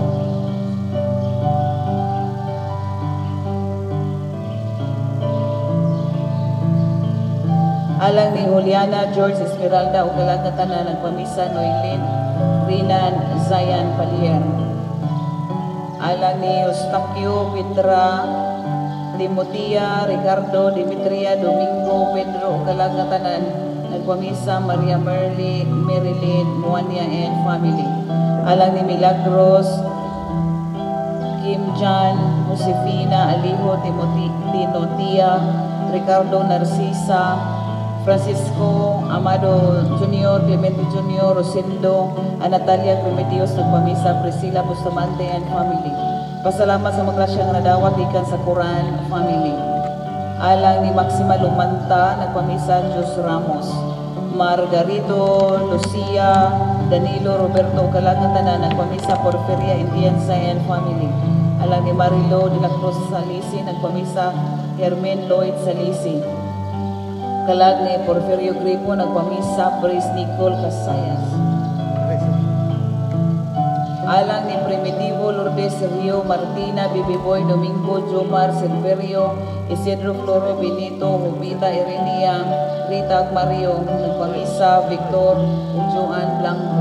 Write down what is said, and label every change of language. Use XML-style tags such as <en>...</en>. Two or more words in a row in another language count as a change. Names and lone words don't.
<ceb>Alang ni Juliana George Esmeralda o kalagatan na nagpamisa Noylin Rinan Zayan Palier. Alang ni Eustaquio Petra Timotia, Ricardo, Dimitria, Domingo, Pedro, Kalagatanan, nagpamisa Maria Merly, Marilyn, Moania</ceb> <en>and family.</en> <ceb>Alang ni Milagros, Kim Jan, Josefina, Alijo, Tinotia, Ricardo Narcisa, Francisco Amado Jr., Clemente Jr., Rosendo, Natalia Remedios, nagpamisa Priscilla Bustamante</ceb> <en>and family.</en> <ceb>Pasalamat sa magrasya nga nadawat ikan sa Quran family. Alang ni Maxima Lumanta, nagpamisa Jus Ramos, Margarito, Lucia, Danilo, Roberto, Kalagatanan, nagpamisa Porfiria Indianza</ceb> <en>and family.</en> <ceb>Alang ni Marilo de la Cruz Salisi, nagpamisa Hermen Lloyd Salisi. Kalag ni Porfirio Gripo, nagpamisa Brice Nicole Casayas. Alang ni Primitivo Lourdes Rio Martina, Bibi Boy Domingo, Jomar Silverio, Isidro Floro Benito, Jubita Irenia, Rita Mario, nagpamisa Victor Joan Blanco.</ceb>